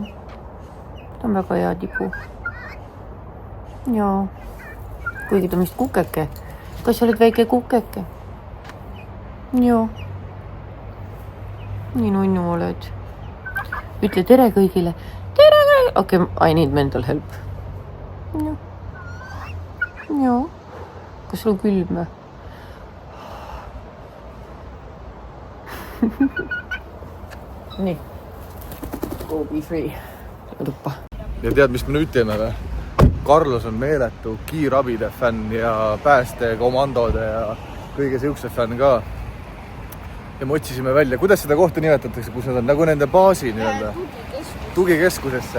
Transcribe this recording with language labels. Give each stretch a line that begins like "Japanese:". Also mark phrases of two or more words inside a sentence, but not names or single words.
Estonian: Ta on väga hea tibu. Jaa. Kuigi ta on vist kukeke. Kas sa oled väike kukeke? Joo. Nii nunnu oled. Ütle tere kõigile. Tere kõigile. Okei,
English: I need mental help.
Estonian: Joo. Joo. Kas sul on külm? Nii.
English: Go be free.
Estonian: Tuppa. Ja tead, mis me nüüd teeme või? Carlos on meeletu kiirabide fänn ja päästekomandode ja kõige siukse fänn ka. Ja me otsisime välja, kuidas seda kohta nimetatakse, kus nad on nagu nende baasi nii-öelda tugikeskusesse.